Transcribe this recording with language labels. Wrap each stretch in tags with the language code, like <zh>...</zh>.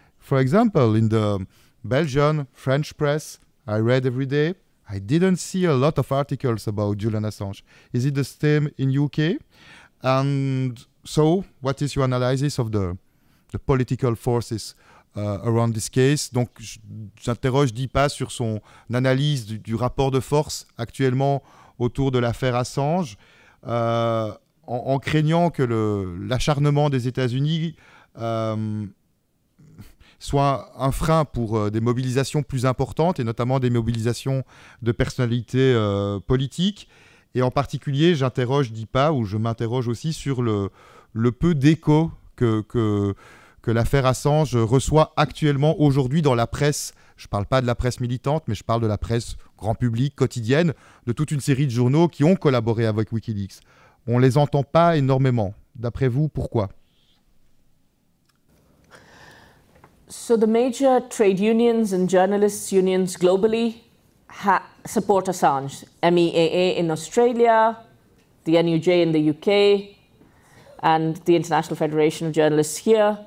<en>For example, in the Belgian, French press, I read every day, I didn't see a lot of articles about Julian Assange. Is it the same in UK? And so, what is your analysis of the political forces around this case?</en> <fr>Donc, j'interroge Deepa sur son analyse du rapport de force actuellement autour de l'affaire Assange, en craignant que l'acharnement des États-Unis soit un frein pour des mobilisations plus importantes, et notamment des mobilisations de personnalités politiques. Et en particulier, j'interroge Deepa, ou je m'interroge aussi sur le peu d'écho que l'affaire Assange reçoit actuellement aujourd'hui dans la presse. Je ne parle pas de la presse militante, mais je parle de la presse grand public, quotidienne, de toute une série de journaux qui ont collaboré avec Wikileaks. On ne les entend pas énormément. D'après vous, pourquoi?</fr> <en>So the major trade unions and journalists' unions globally support Assange. MEAA in Australia, the NUJ in the UK, and the International Federation of Journalists here.</en>